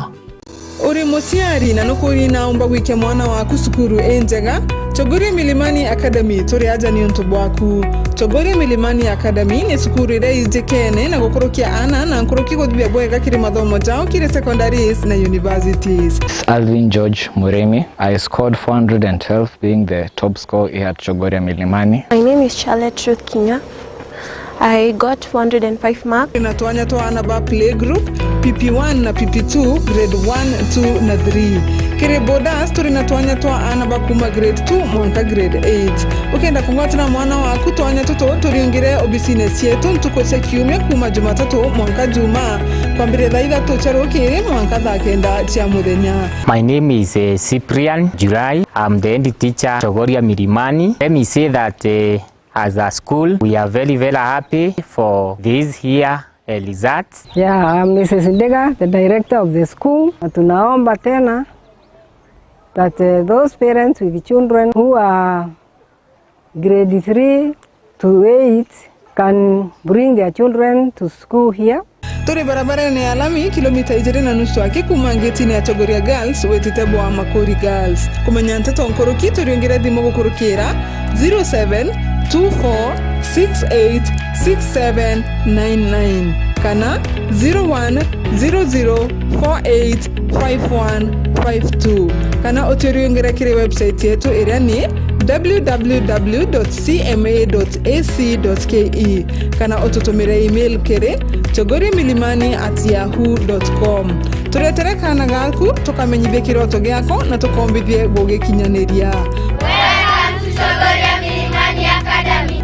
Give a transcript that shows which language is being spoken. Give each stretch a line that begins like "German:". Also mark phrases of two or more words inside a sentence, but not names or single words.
Meru: Uri musiari na nukuri naomba wike mwana waku sukuru enjega Chogori Milimani Academy turiaja ni onto bwaku. Chogori Milimani Academy ni sukuru ire ijekene na gukorokia ana na nkoroki godbia bwega kiri mathomo jao kiri secondaries na universities. Alvin George Muremi.
English: I scored 412 being the top scorer here at Chogori Milimani. My name is Charlotte Truth Kinya. I got 405 marks.
Meru: Inatuanya twana ba playgroup PP1 na PP2 grade 1, 2 na 3. Kire bodas turinatuanya twana ba kuma grade 2 mwanka grade 8. Ukenda kungwatira mwana waku twanya tuto turiungire obisines yetu ntukose kiumia kuma Jumatatu mwanka Juma kwambire thaitha tucherukire mwanka thakenda cia muthenya.
English: My name is Cyprian July. I'm the head teacher Chogoria Milimani. Let me say that as a school, we are very, very happy for this year results. Yeah, I'm Mrs. Ndega, the director of the school.
Swahili: Tunaomba tena
English: that those parents with children who are grade 3 to 8 can bring their children to school here.
Meru: Turi barabara ni alami kilomita 2.5 akikuma ngeti ya Chogoria Girls wetitebo wa Makori Girls. Kumenya nteto nkoroki turiongera thimo gukurukira 0724686799 kana 0100485152 kana oturiongera kire website yetu iria ni www.cma.ac.ke kana otutumire email kire chogoriamilimani@yahoo.com. Turetere kana gaku tukamenyithie kiroto giako na tukombithie gugikinyaniria.
English: Welcome to Chogoria Milimani Academy.